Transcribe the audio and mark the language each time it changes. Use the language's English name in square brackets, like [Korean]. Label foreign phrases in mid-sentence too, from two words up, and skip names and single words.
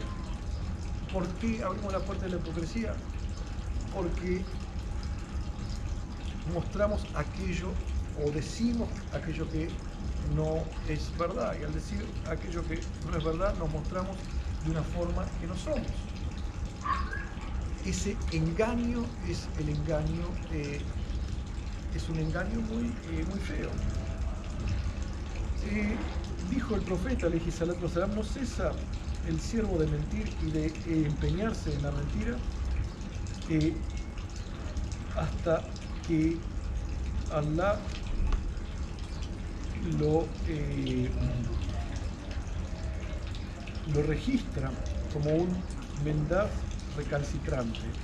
[Spanish] ¿Por qué abrimos la puerta de la hipocresía? Porque mostramos aquello o decimos aquello que no es verdad, y al decir aquello que no es verdad nos mostramos de una forma que no somos. Ese engaño es un engaño muy feo. Dijo el profeta [Arabic] عليه الصلاة والسلام, [Spanish] no cesa el siervo de mentir y de empeñarse en la mentira hasta que Allah lo registra como un mendaz recalcitrante.